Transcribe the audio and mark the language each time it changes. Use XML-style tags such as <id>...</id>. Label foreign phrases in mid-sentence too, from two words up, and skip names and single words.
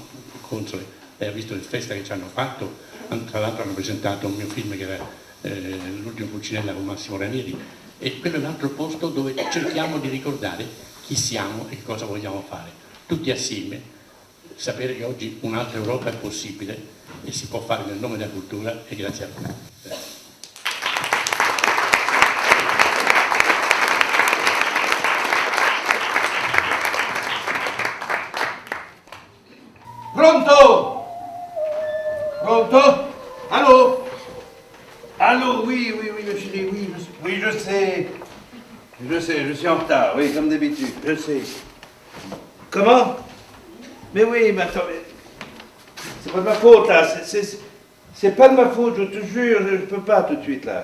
<it>Console, lei ha visto il festa che ci hanno fatto, tra l'altro hanno presentato un mio film che era l'ultimo Pulcinella con Massimo Ranieri e quello è un altro posto dove cerchiamo di ricordare chi siamo e cosa vogliamo fare, tutti assieme, sapere che oggi un'altra Europa è possibile e si può fare nel nome della cultura e grazie a voi. Pronto? Pronto?</it> <fr>Allô? Allô, oui, ma chérie, oui, je sais. Je suis en retard, oui, comme d'habitude, je sais. Comment? Mais oui, mais attends, c'est pas de ma faute, là, c'est pas de ma faute, je te jure, je peux pas tout de suite, là.</fr>